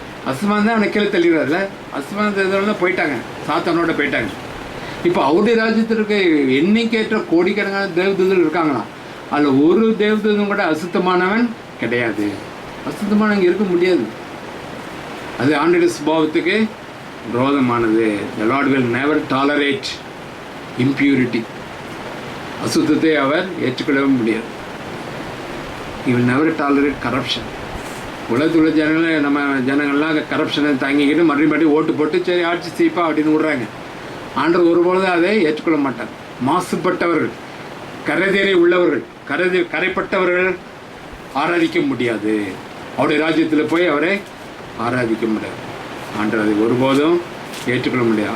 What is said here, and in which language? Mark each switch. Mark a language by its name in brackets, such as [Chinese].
[Tamil] அசுத்தமான தான் அவனை கீழே தள்ளிடுறாருல, அசுத்தமான தேவதூதெல்லாம் போயிட்டாங்க, சாத்தானோட போயிட்டாங்க. இப்போ அவருடைய ராஜ்யத்தில் இருக்க எண்ணிக்கையற்ற கோடிக்கணக்கான தேவதூதர்கள் இருக்காங்களாம், அதில் ஒரு தேவதூதன் கூட அசுத்தமானவன் கிடையாது. அசுத்தமானவங்க இருக்க முடியாது, அது ஆண்டோட சுபாவத்துக்கு விரோதமானது. [English] The Lord will never tolerate impurity. [Tamil] அசுத்தத்தை அவர் ஏற்றுக்கொள்ளவே முடியாது. [English] He will never tolerate corruption. [Tamil] உலகத்துள்ள ஜனங்கள், நம்ம ஜனங்கள்லாம் கரப்ஷனை தாங்கிக்கிட்டு மறுபடியும் ஓட்டு போட்டு சரி ஆட்சி செய்ப்பா அப்படின்னு விடுறாங்க. ஆண்டவர் ஒருபொழுது அதை ஏற்றுக்கொள்ள மாட்டார். மாசுபட்டவர்கள், கரைதேறி உள்ளவர்கள், கரைப்பட்டவர்கள் ஆராதிக்க முடியாது. அவருடைய ராஜ்யத்தில் போய் அவரை ஆராதிக்க முடியாது. ஆண்டவர் அதை ஒருபோதும் ஏற்றுக்கொள்ள முடியாது.